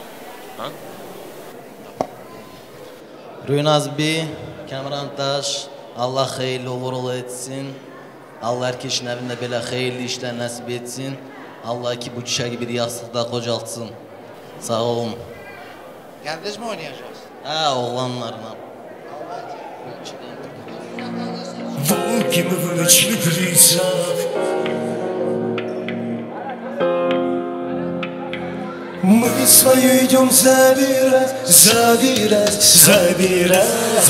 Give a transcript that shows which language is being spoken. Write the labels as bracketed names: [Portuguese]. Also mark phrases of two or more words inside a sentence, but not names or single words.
[Turkish] Rünaz bi, Kamran Taş, Allah hayırlı uğurlu etsin. Allah herkesin evinde böyle hayırlı işler nasip etsin. Allah ki bu çiçeği bir yastıkta kocaltsın. Sağ olun. Kendiniz mi oynayacağız? Ha oğlanlarla. [Russian] Волки мы в ночных лесах, мы свою идем забирать, забирать, забирать.